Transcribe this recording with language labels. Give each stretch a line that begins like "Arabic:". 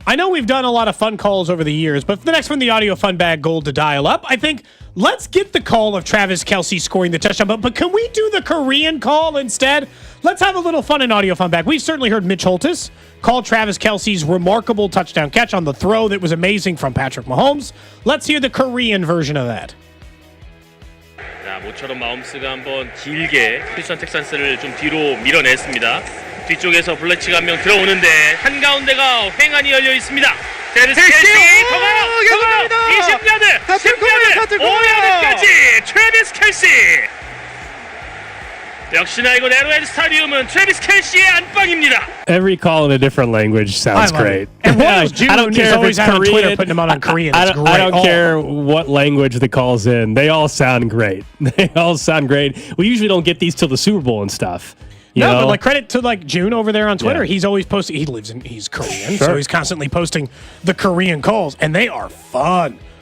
English: I know we've done a lot of fun calls over the years, but for the next one, the audio fun bag gold to dial up, I think let's get the call of Travis Kelce scoring the touchdown, but can we do the Korean call instead? Let's have a little fun in audio fun bag. We've certainly heard Mitch Holtis call Travis Kelce's remarkable touchdown catch on the throw that was amazing from Patrick Mahomes. Let's hear the Korean version of that.
Korean: 자, 모처럼 마홈스가 한번 길게 크리스천 텍산스를 좀 뒤로 밀어냈습니다. 뒤쪽에서 블래치가 한 명 들어오는데 한가운데가 횡한이 열려 있습니다. 트래비스 켈시 더가요 20야드 10야드 5야드까지 트래비스 켈시. 역시나 이곳 에로헤드 스타디움은 트래비스 켈시의 안방입니다.
English: Every call in a different language sounds great. And Royals June I don't care if it's Korean. On Twitter putting them out on Korean. I don't care what language the call's in. They all sound great. They all sound great. We usually don't get these till the Super Bowl and stuff. But credit to June over there on Twitter. Yeah. He's always posting. He's Korean, so he's constantly posting the Korean calls, and they are fun.